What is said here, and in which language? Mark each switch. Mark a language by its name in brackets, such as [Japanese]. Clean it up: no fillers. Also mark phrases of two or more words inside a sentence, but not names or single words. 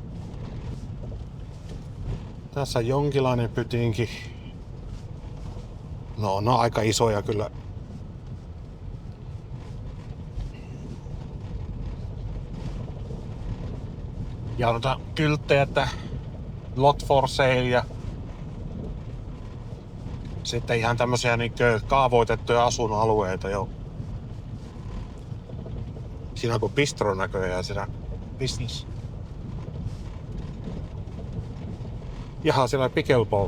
[Finnish] Tässä on jonkinlainen pytinki. No, ne on aika isoja kyllä. Ja kylttejä, että [English] lot for sale [Finnish] ja sitten ihan tämmösiä kaavoitettuja asuinalueita jo. Siinä on kuin bistron näköjään siinä business. Jaha, siellä on pickleball.